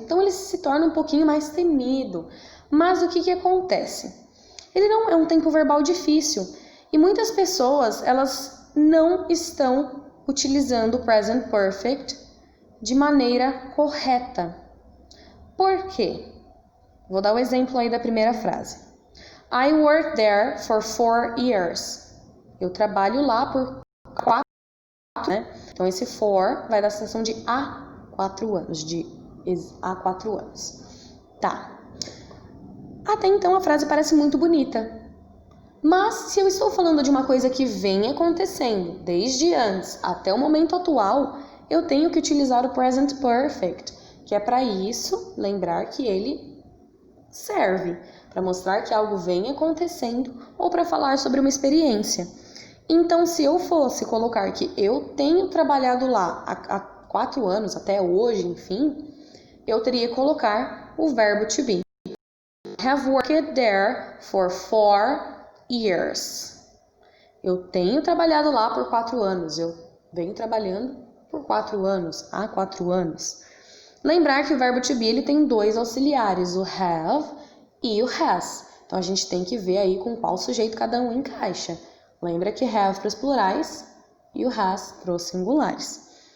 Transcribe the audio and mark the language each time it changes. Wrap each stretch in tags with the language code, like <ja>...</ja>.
<pt>Então ele se torna um pouquinho mais temido. Mas o que acontece? Ele não é um tempo verbal difícil e muitas pessoas, elas não estão utilizando o present perfect de maneira correta. Por quê? Vou dar o exemplo aí da primeira frase.</pt> <en>I worked there for 4 years.</en> <pt>Eu trabalho lá por 4 anos, né? Então esse for vai dar a sensação de há 4 anos, há 4 anos. Tá. Até então a frase parece muito bonita. Mas se eu estou falando de uma coisa que vem acontecendo desde antes até o momento atual, eu tenho que utilizar o present perfect, que é para isso lembrar que ele serve para mostrar que algo vem acontecendo ou para falar sobre uma experiência. Então, se eu fosse colocar que eu tenho trabalhado lá há 4 anos, até hoje, enfim, eu teria que colocar o verbo to be.</pt> <en>I have worked there for 4 years.</en> <pt>Eu tenho trabalhado lá por 4 anos. Eu venho trabalhando por 4 anos, há 4 anos. Lembrar que o verbo to be ele tem 2 auxiliares, o have e o has. Então a gente tem que ver aí com qual sujeito cada um encaixa. Lembra que have para os plurais e o has para os singulares.</pt>